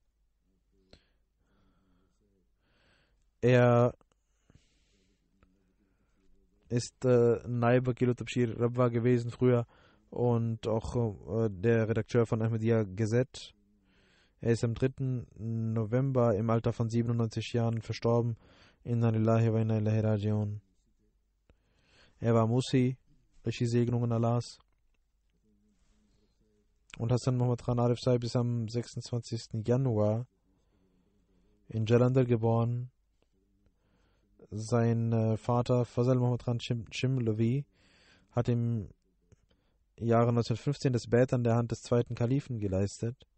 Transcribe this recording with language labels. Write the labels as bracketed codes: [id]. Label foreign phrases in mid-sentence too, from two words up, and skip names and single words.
[de] Er ist [ur] نائب وکیل تبشیر [de] Rabwa gewesen früher und auch der Redakteur von Ahmadiyya Gazette. Er ist am 3. November im Alter von 97 Jahren verstorben. [ar] إنا لله وإنا إليه راجعون. [de] Er war Musi durch die Segnungen Allahs. Und Hassan Muhammad Khan Arif Sahib ist am 26. Januar in Jalandhar geboren. Sein Vater Fazl Muhammad Khan Shimlavi hat im Jahre 1915 das Bait an der Hand des zweiten Kalifen geleistet.